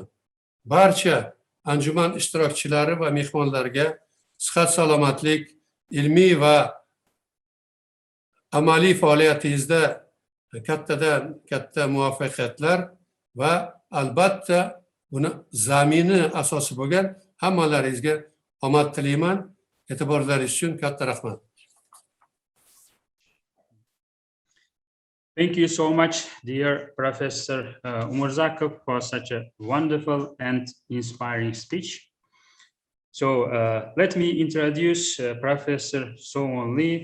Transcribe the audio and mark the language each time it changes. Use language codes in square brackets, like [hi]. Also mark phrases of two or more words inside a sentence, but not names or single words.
[uz] Barcha anjuman ishtirokchilari va mehmonlarga sihat salomatlik, ilmiy va amaliy faoliyatingizda kattadan katta muvaffaqiyatlar va albatta buni zamini asosi bo'lgan hammalaringizga omad tilayman. E'tiborlaringiz uchun katta rahmat. [en] Thank you so much, dear Professor Umurzakov, for such a wonderful and inspiring speech. So let me introduce Professor So-Won Lee.